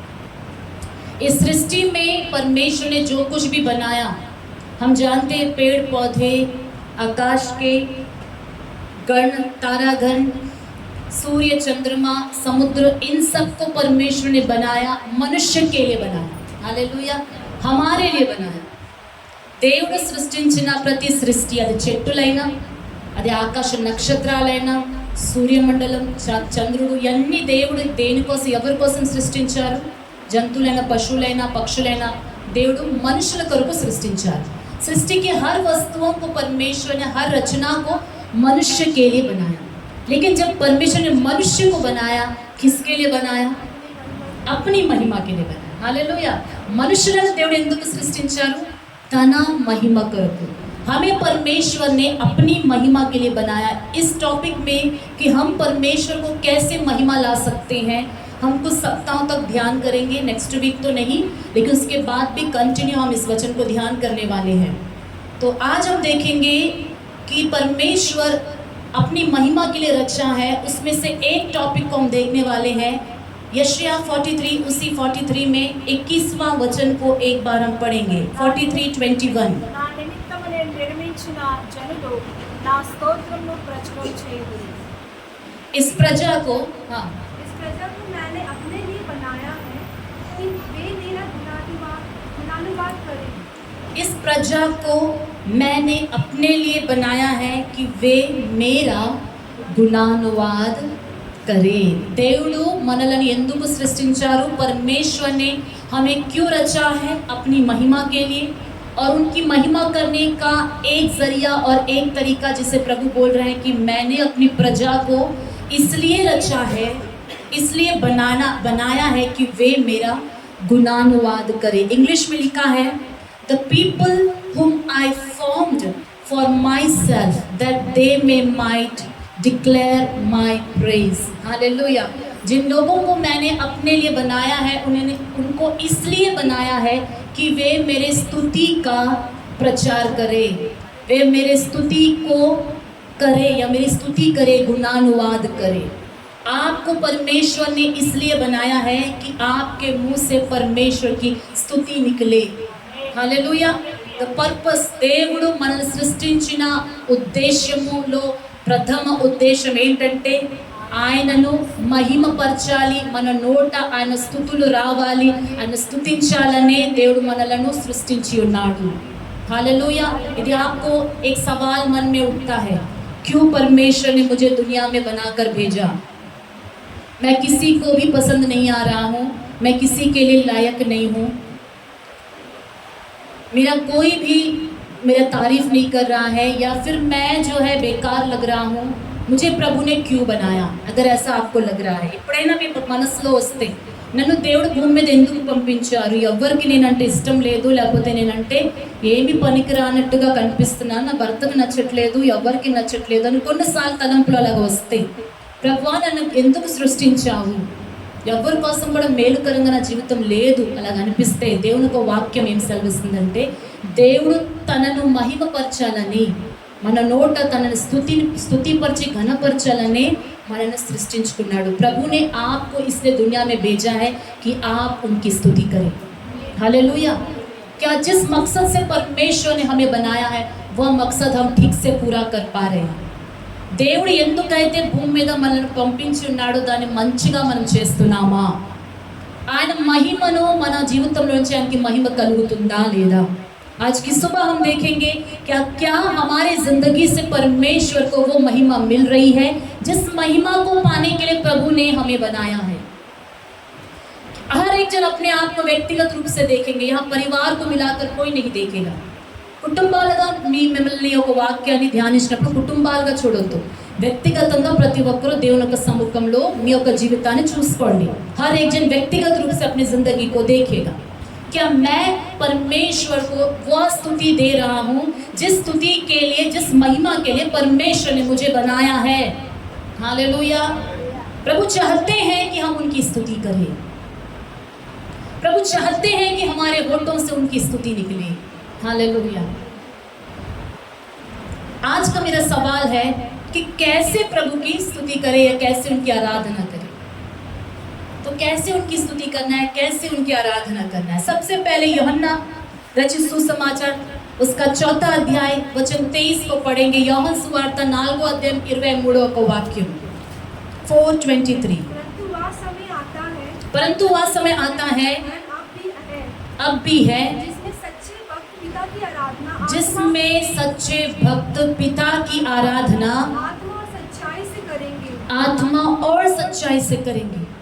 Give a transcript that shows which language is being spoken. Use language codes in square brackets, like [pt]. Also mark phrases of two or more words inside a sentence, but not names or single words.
[hi] इस सृष्टि में परमेश्वर ने जो कुछ भी बनाया, हम जानते हैं पेड़ पौधे, आकाश के गण, तारागण, सूर्य, चंद्रमा, समुद्र, इन सब को परमेश्वर ने बनाया, मनुष्य के लिए बनाया. हालेलुया. हमारे लिए बनाया. [te] దేవుడు సృష్టించిన ప్రతి సృష్టి, అది చెట్టులైనా, అది ఆకాశ నక్షత్రాలైనా, సూర్యమండలం, చంద్రుడు, ఇవన్నీ దేవుడు దేనికోసం, ఎవరి కోసం సృష్టించారు? జంతువులైనా, పశువులైనా, పక్షులైనా దేవుడు మనుషుల కొరకు సృష్టించారు. [hi] सृष्टि के हर वस्तुओं को परमेश्वर ने, हर रचना को मनुष्य के लिए बनाया. लेकिन जब परमेश्वर ने मनुष्य को बनाया, किसके लिए बनाया? अपनी महिमा के लिए बनाया. हालेलुया. [te] మనుష్యులను దేవుడు ఎందుకు సృష్టించారు? తన మహిమ కొరకు. [hi] हमें परमेश्वर ने अपनी महिमा के लिए बनाया. इस टॉपिक में कि हम परमेश्वर को कैसे महिमा ला सकते हैं, हम कुछ सप्ताहों तक ध्यान करेंगे. [en] next week [hi] तो नहीं, लेकिन उसके बाद भी कंटिन्यू हम इस वचन को ध्यान करने वाले हैं. तो आज हम देखेंगे कि परमेश्वर अपनी महिमा के लिए रचा है. उसमें से एक टॉपिक को हम देखने वाले हैं. यशायाह 43, उसी 43 में 21वां वचन को एक बार हम पढ़ेंगे. 43:21. [te] నా నిమిత్తము నేను నిర్మించిన జనులు నా స్తోత్రమును ప్రచురం చేయుదురు. [hi] इस प्रजा को, हाँ, इस प्रजा को मैंने अपने लिए बनाया है कि वे मेरा गुणानुवाद करें. इस प्रजा को मैंने अपने लिए बनाया है कि वे मेरा गुणानुवाद करें. [te] దేవుడు మనల్ని ఎందుకు సృష్టించారు? [hi] परमेश्वर ने हमें क्यों रचा है? अपनी महिमा के लिए. और उनकी महिमा करने का एक जरिया और एक तरीका, जिसे प्रभु बोल रहे हैं कि मैंने अपनी प्रजा को इसलिए रचा है, इसलिए बनाया है कि वे मेरा गुणानुवाद करें. इंग्लिश में लिखा है, [en] The people whom I formed for myself, that they might declare my praise. [hi] हालेलुया. जिन लोगों को मैंने अपने लिए बनाया है, उनको इसलिए बनाया है कि वे मेरे स्तुति का प्रचार करें, वे मेरे स्तुति को करें या मेरी स्तुति करें, गुणानुवाद करें. आपको परमेश्वर ने इसलिए बनाया है कि आपके मुंह से परमेश्वर की स्तुति निकले. हालेलुया. [en] the purpose, [te] దేవుడు మనల్ని సృష్టించిన ఉద్దేశములో ప్రథమ ఉద్దేశం ఏంటంటే ఆయనను మహిమపరచాలి. మన నోట ఆయన స్తుతులు రావాలి, ఆయన స్తుతించాలనే దేవుడు మనలను సృష్టించి ఉన్నాడు. [hi] हालेलुया. यदि आपको एक सवाल मन में उठता है, क्यों परमेश्वर ने मुझे दुनिया में बनाकर भेजा, मैं किसी को भी पसंद नहीं आ रहा हूँ, मैं किसी के लिए लायक नहीं हूँ, मेरा कोई भी मेरा तारीफ नहीं कर रहा है, या फिर मैं जो है बेकार लग रहा हूँ, मुझे प्रभु ने क्यों बनाया? अगर ऐसा आपको लग रहा है, [te] ఎప్పుడైనా మీ మనసులో వస్తే నన్ను దేవుడు భూమి మీద ఎందుకు పంపించారు, ఎవరికి నేనంటే ఇష్టం లేదు, లేకపోతే నేనంటే ఏమి పనికి రానట్టుగా కనిపిస్తున్నాను, నా భర్తకు నచ్చట్లేదు, ఎవరికి నచ్చట్లేదు అని కొన్నిసార్లు తలంపులు అలాగ వస్తే, ప్రభువా నన్ను ఎందుకు సృష్టించావు, ఎవరి కోసం కూడా మేలుకరంగా నా జీవితం లేదు అలాగ అనిపిస్తే, దేవుని ఒక వాక్యం ఏం సెలవిస్తుందంటే, దేవుడు తనను మహిమపరచాలని, మన నోట తనను స్తుతిపరిచి ఘనపరచాలనే మనల్ని సృష్టించుకున్నాడు. [hi] प्रभु ने आपको इसलिए दुनिया में भेजा है कि आप उनकी स्तुति करें. हालेलुया. क्या जिस मकसद से परमेश्वर ने हमें बनाया है वह मकसद हम ठीक से पूरा कर पा रहे हैं. [te] దేవుడు ఎందుకైతే భూమి మీద మనల్ని పంపించి ఉన్నాడో దాన్ని మంచిగా మనం చేస్తున్నామా? ఆయన మహిమను మన జీవితంలోంచి ఆయనకి మహిమ కలుగుతుందా లేదా? [hi] आज की सुबह हम देखेंगे क्या हमारे ज़िंदगी से परमेश्वर को वो महिमा मिल रही है जिस महिमा को पाने के लिए प्रभु ने हमें बनाया है. हर एक जन अपने आप को व्यक्तिगत रूप से देखेंगे, यहाँ परिवार को मिलाकर कोई नहीं देखेगा. [te] కుటుంబాలుగా మిమ్మల్ని ఒక వాక్యాన్ని ధ్యానించినప్పుడు కుటుంబాలుగా చూడొద్దు, వ్యక్తిగతంగా ప్రతి ఒక్కరూ దేవుని యొక్క సముఖంలో మీ యొక్క జీవితాన్ని చూసుకోండి. [hi] हर एक जन व्यक्तिगत रूप से अपनी जिंदगी को देखेगा. क्या मैं परमेश्वर को वह स्तुति दे रहा हूँ जिस स्तुति के लिए, जिस महिमा के लिए परमेश्वर ने मुझे बनाया है? हालेलुया. प्रभु चाहते हैं कि हम उनकी स्तुति करें. प्रभु चाहते हैं कि हमारे होठों से उनकी स्तुति निकले. हालेलुया. आज का मेरा सवाल है कि कैसे प्रभु की स्तुति करें या कैसे उनकी आराधना करें. तो कैसे उनकी स्तुति करना है, कैसे उनकी आराधना करना है? सबसे पहले यूहन्ना रचित सुसमाचार उसका 4th अध्याय वचन 23 को पढ़ेंगे. [te] యోహాను సువార్త 4వ అధ్యాయం 23వ వాక్యం 4:23. [hi] परंतु वह समय आता है, अब भी है, जिसमें सच्चे भक्त पिता की आराधना आत्मा और सच्चाई से करेंगे.